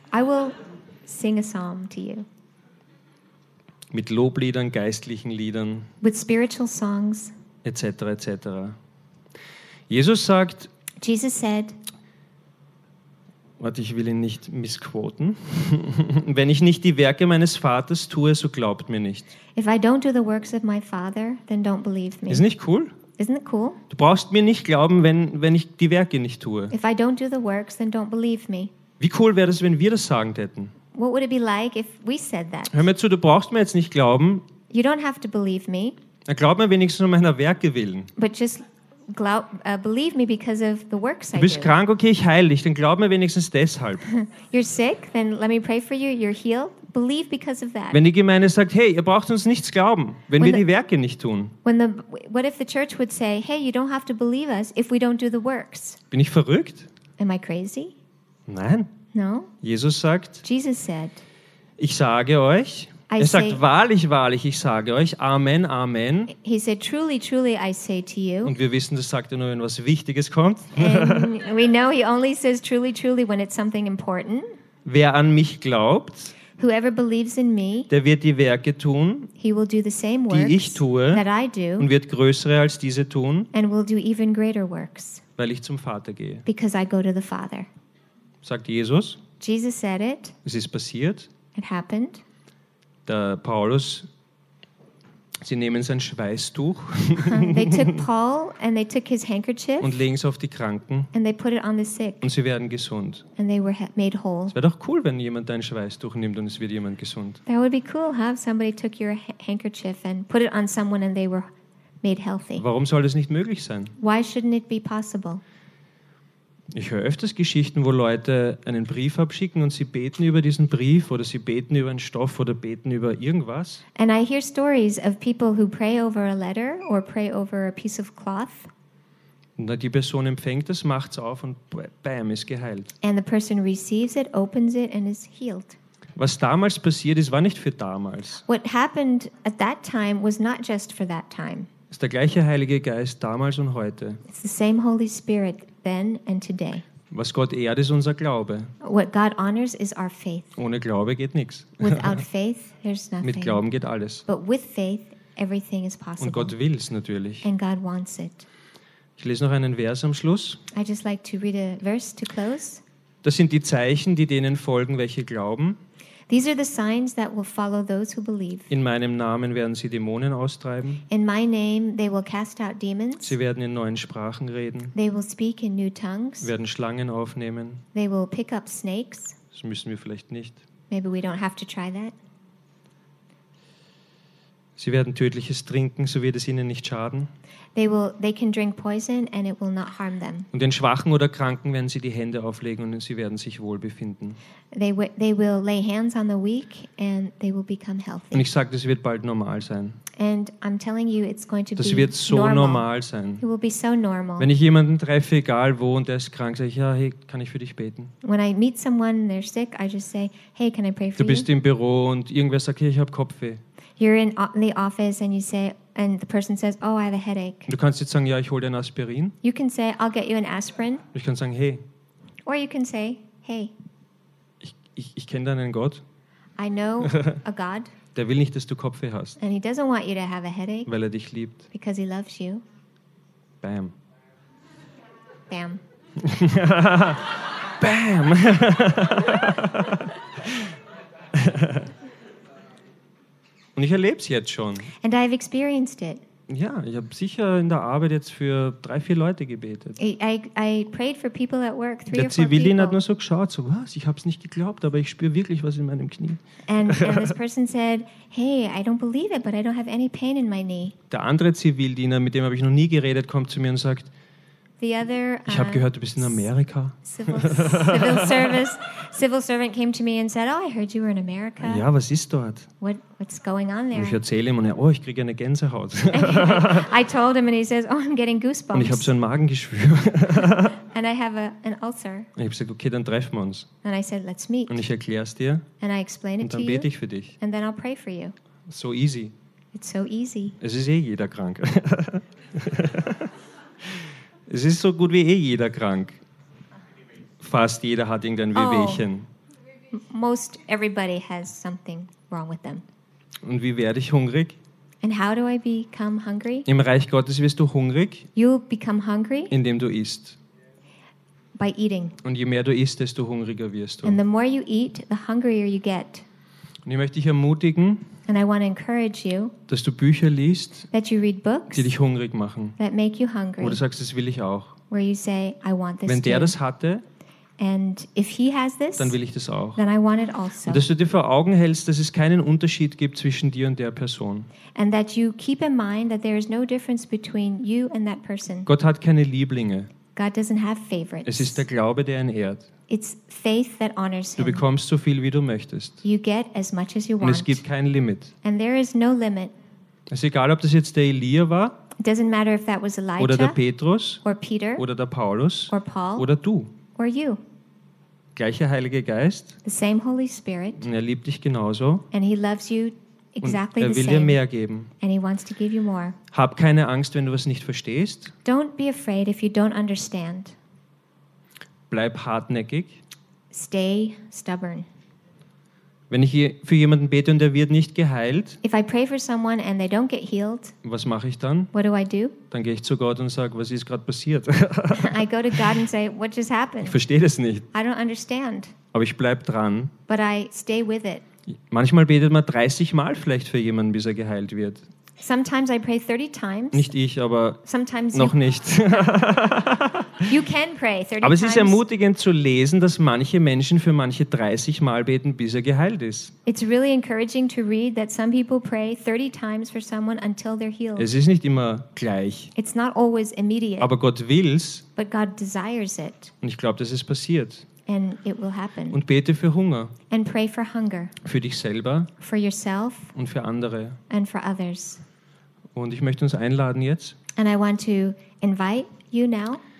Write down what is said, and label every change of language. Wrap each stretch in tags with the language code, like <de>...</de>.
<en>I will sing a psalm to you.</en> <de>Mit Lobliedern, geistlichen Liedern,</de> <en>with spiritual songs,</en> <de>etc., etc. Jesus sagt,</de> <en>Jesus said,</en> <de>warte, ich will ihn nicht missquoten. Wenn ich nicht die Werke meines Vaters tue, so glaubt mir nicht.</de> <en>If I don't do the works of my father, then don't believe me.</en> <de>Ist nicht cool?</de> <en>Isn't it cool?</en> <de>Du brauchst mir nicht glauben, wenn ich die Werke nicht tue.</de> <en>If I don't do the works, then don't believe me.</en> <de>Wie cool wäre es, wenn wir das sagen täten?</de> <en>What would it be like if we said that?</en> <de>Hör mir zu, du brauchst mir jetzt nicht glauben.</de> <en>You don't have to believe me.</en> <de>Dann glaub mir wenigstens um meiner Werke willen.</de> <en>But just believe me because of the works I do.</en> <de>Du bist krank, okay, ich heile dich. Dann glaub mir wenigstens deshalb.</de> <en>You're sick, then let me pray for you. You're healed. Believe because of that.</en> <de>Wenn die Gemeinde sagt, hey, ihr braucht uns nichts glauben, wenn wir die Werke nicht tun.</de> <en>What if the church would say, hey, you don't have to believe us if we don't do the works?</en> <de>Bin ich verrückt?</de> <en>Am I crazy?</en> <de>Nein.</de> <en>No.</en> <de>Jesus sagt.</de> <en>Jesus said.</en> <de>Ich sage euch. Er sagt, wahrlich, wahrlich, ich sage euch, Amen, Amen.</de> <en>He said, truly, truly, I say to you.</en> <de>Und wir wissen, das sagt er nur, wenn was Wichtiges kommt.</de> <en>And we know he only says truly, truly when it's something important.</en> <de>Wer an mich glaubt.</de> <en>Whoever believes in me,</en> <de>der wird die Werke tun,</de> <en>he will do the same works,</en> <de>die ich tue,</de> <en>that I do,</en> <de>und wird größere als diese tun,</de> <en>and will do even greater works,</en> <de>weil ich zum Vater gehe.</de> <en>Because I go to the Father.</en> <de>Sagt Jesus.</de> <en>Jesus said it.</en> <de>Es ist passiert.</de> <en>It happened.</en> <de>Der Paulus, sie nehmen sein Schweißtuch.</de> <en>They took Paul and they took his handkerchief</en> <de>und legen es auf die Kranken.</de> <en>And they put it on the sick.</en> <de>Und sie werden gesund.</de> <en>And they were made whole.</en> <de>Es wäre doch cool, wenn jemand dein Schweißtuch nimmt und es wird jemand gesund.</de> <en>That would be cool, huh? Somebody took your handkerchief and put it on someone and they were made healthy.</en> <de>Warum soll das nicht möglich sein?</de> <en>Why shouldn't it be possible?</en> <de>Ich höre öfters Geschichten, wo Leute einen Brief abschicken und sie beten über diesen Brief oder sie beten über einen Stoff oder beten über irgendwas.</de> <en>And I hear stories of people who pray over a letter or pray over a piece of cloth.</en> <de>Und die Person empfängt es, macht es auf und bam, ist geheilt.</de> <en>And the person receives it, opens it and is healed.</en> <de>Was damals passiert ist, war nicht für damals.</de> <en>What happened at that time was not just for that time.</en> <de>Ist der gleiche Heilige Geist damals und heute.</de> <en>It's the same Holy Spirit. Then and today.</en> <de>Was Gott ehrt, ist unser Glaube.</de> <en>What God honors is our faith.</en> <de>Ohne Glaube geht nichts.</de> <en>Without faith, there's nothing.</en> <de>Mit Glauben geht alles.</de> <en>But with faith, everything is possible.</en> <de>Und Gott will es natürlich.</de> <en>And God wants it.</en> <de>Ich lese noch einen Vers am Schluss.</de> <en>I just like to read a verse to close.</en> <de>Das sind die Zeichen, die denen folgen, welche glauben.</de> <en>These are the signs that will follow those who believe.</en> <de>In meinem Namen werden sie Dämonen austreiben.</de> <en>In my name they will cast out demons.</en> <de>Sie werden in neuen Sprachen reden.</de> <en>They will speak in new tongues.</en> <de>Werden Schlangen aufnehmen.</de> <en>They will pick up snakes.</en> <de>Das müssen wir vielleicht nicht.</de> <en>Maybe we don't have to try that.</en> <de>Sie werden Tödliches trinken, so wird es ihnen nicht schaden.</de> <en>They can drink poison and it will not harm them.</en> <de>Und den Schwachen oder Kranken werden sie die Hände auflegen und sie werden sich wohl befinden.</de> <en>They will lay hands on the weak and they will become healthy.</en> <de>Und ich sage, das wird bald normal sein.</de> <en>And I'm telling you, it's going to be normal.</en> <de>Das wird so normal sein.</de> <en>It will be so normal.</en> <de>Wenn ich jemanden treffe, egal wo, und der ist krank, sage ich, ja, hey, kann ich für dich beten?</de> <en>When I meet someone and they're sick, I just say, hey, can I pray for you?</en> <de>Du bist im Büro und irgendwer sagt, hey, ich habe Kopfweh.</de> <en>You're in the office and you say, and the person says, oh, I have a headache.</en> <de>Du kannst jetzt sagen, ja, ich hol dir ein Aspirin.</de> <en>You can say, I'll get you an aspirin.</en> <de>Ich kann sagen, hey.</de> <en>Or you can say, hey.</en> <de>Ich kenne deinen Gott.</de> <en>I know a God.</en> <de>Der will nicht, dass du Kopfweh hast.</de> <en>And he doesn't want you to have a headache.</en> <de>Weil er dich liebt.</de> <en>Because he loves you. Bam. Bam. Bam.</en> <de>Und ich erlebe es jetzt schon.</de> <en>And I've experienced it.</en> <de>Ja, ich habe sicher in der Arbeit jetzt für 3-4 Leute gebetet.</de> <en>I prayed for people at work, 3</en> <de>der Zivilin people. Hat nur so geschaut, so was, ich habe es nicht geglaubt, aber ich spüre wirklich was in meinem Knie.</de> <en>And this person said, hey, I don't believe it, but I don't have any pain in my knee.</en> <de>Der andere Zivildiener, mit dem habe ich noch nie geredet, kommt zu mir und sagt, ich habe gehört, du bist in Amerika.</de> <en>Civil servant came to me and said, oh, I heard you were in America.</en> <de>Ja, was ist dort?</de> <en>What's going on there?</en> <de>Und ich erzähle ihm und er, oh, ich kriege eine Gänsehaut.</de> <en>I told him and he says, oh, I'm getting goosebumps.</en> <de>Und ich habe so ein Magengeschwür.</de> <en>And I have an ulcer.</en> <de>Und ich habe gesagt, okay, dann treffen wir uns.</de> <en>And I said, let's meet.</en> <de>Und ich erkläre es dir.</de> <en>And I explain it to you.</en> <de>Und dann bete ich für dich.</de> <en>And then I'll pray for you. So easy. It's so easy.</en> <de>Es ist eh jeder krank. Es ist so gut wie eh jeder krank. Fast jeder hat irgendein Wehwehchen.</de> <en>Most everybody has something wrong with them.</en> <de>Und wie werde ich hungrig?</de> <en>And how do I become hungry?</en> <de>Im Reich Gottes wirst du hungrig.</de> <en>You become hungry.</en> <de>Indem du isst.</de> <en>By eating.</en> <de>Und je mehr du isst, desto hungriger wirst du.</de> <en>And the more you eat, the hungrier you get.</en> <de>Und ich möchte dich ermutigen.</de> <en>And I want to encourage you,</en> <de>dass du Bücher liest,</de> <en>that you read books,</en> <de>die dich hungrig machen,</de> <en>that make you hungry,</en> <de>wo du sagst, das will ich auch.</de> <en>Where you say, I want this</en> <de>Wenn der</de> <en>too.</en> <de>Das hatte,</de> <en>And if he has this,</en> <de>dann will ich das auch.</de> <en>Then I want it also.</en> <de>Und dass du dir vor Augen hältst, dass es keinen Unterschied gibt zwischen dir und der Person.</de> <en>And that you keep in mind that there is no difference between you and that person.</en> <de>Gott hat keine Lieblinge.</de> <en>God doesn't have favorites.</en> <de>Es ist der Glaube, der ihn ehrt.</de> <en>It's faith that honors him.</en> <de>Du bekommst so viel, wie du möchtest.</de> <en>You get as much as you want.</en> <de>Und es gibt kein Limit.</de> <en>And there is no limit.</en> <de>Es ist egal, ob das jetzt der Elia war.</de> <en>It doesn't matter if that was Elijah.</en> <de>Oder der Petrus.</de> <en>Or Peter.</en> <de>Oder der Paulus.</de> <en>Or Paul.</en> <de>Oder du.</de> <en>Or you.</en> <de>Gleicher Heiliger Geist.</de> <en>The same Holy Spirit.</en> <de>Und er liebt dich genauso.</de> <en>And he loves you exactly the same.</en> <de>Und er will dir mehr geben.</de> <en>And he wants to give you more.</en> <de>Hab keine Angst, wenn du was nicht verstehst.</de> <en>Don't be afraid if you don't understand.</en> <de>Bleib hartnäckig.</de> <en>Stay stubborn.</en> <de>Wenn ich für jemanden bete und er wird nicht geheilt,</de> <en>if I pray for someone and they don't get healed,</en> <de>was mache ich dann?</de> <en>What do I do?</en> <de>Dann gehe ich zu Gott und sage, was ist gerade passiert?</de> <en>I go to God and say, what just happened?</en> <de>Ich verstehe das nicht.</de> <en>I don't understand.</en> <de>Aber ich bleibe dran.</de> <en>But I stay with it.</en> <de>Manchmal betet man 30 Mal vielleicht für jemanden, bis er geheilt wird.</de> <en>Sometimes I pray 30 times.</en> <de>Nicht ich, aber</de> <en>sometimes</en> <de>noch nicht.</de> <en>You can pray 30</en> <de>aber es ist ermutigend zu lesen, dass manche Menschen für manche 30 Mal beten, bis er geheilt ist.</de> <en>It's really encouraging to read that some people pray 30 times for someone until they're healed.</en> <de>Es ist nicht immer gleich.</de> <en>It's not always immediate.</en> <de>Aber Gott will's.</de> <en>But God desires it.</en> <de>Und ich glaube, das ist passiert.</de> <en>And it will happen.</en> <de>Und bete für Hunger.</de> <en>And pray for hunger.</en> <de>Für dich selber.</de> <en>For yourself.</en> <de>Und für andere.</de> <en>And for others.</en> <de>Und ich möchte uns einladen jetzt.</de> <en>And I want to invite you now.</en>